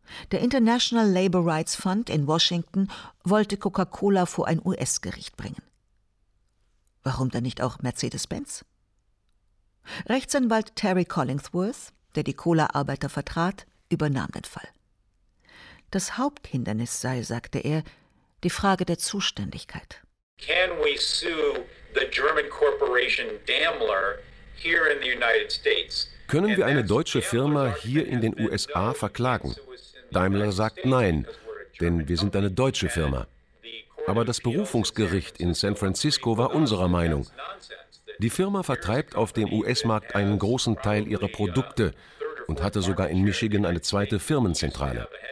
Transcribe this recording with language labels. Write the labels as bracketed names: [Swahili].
[German] Der International Labor Rights Fund in Washington wollte Coca-Cola vor ein US-Gericht bringen. Warum dann nicht auch Mercedes-Benz? Rechtsanwalt Terry Collingsworth, der die Cola-Arbeiter vertrat, übernahm den Fall. Das Haupthindernis sei, sagte er, die Frage der Zuständigkeit. [English] Can we sue the German corporation Daimler here in the United States? [German] Können wir eine deutsche Firma hier in den USA verklagen? Daimler sagt nein, denn wir sind eine deutsche Firma. Aber das Berufungsgericht in San Francisco war unserer Meinung. Die Firma vertreibt auf dem US-Markt einen großen Teil ihrer Produkte und hatte sogar in Michigan eine zweite Firmenzentrale.